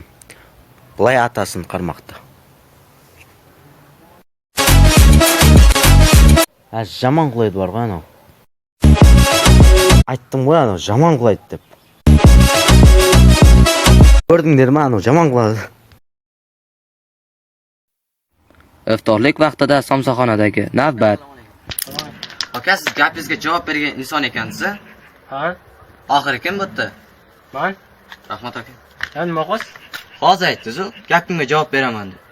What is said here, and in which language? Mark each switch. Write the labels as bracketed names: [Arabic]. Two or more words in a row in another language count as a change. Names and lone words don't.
[Kazakh] Бұлай атасын қармақты. Жаман құлайды бар ғой анау. Айттым ғой анау, жаман құлайды деп. Көрдіңдер ме анау, жаман құлады. [Uzbek] Iftorlik vaqtida somsaxonadagi navbat. Aka, siz gapingizga javob bergan inson ekansiz. Ha? Oxiri kim bo'pti? Man? Rahmat aka. Sen nima qilasiz? Hozir aytdingiz-ku, gapimga javob beraman deb.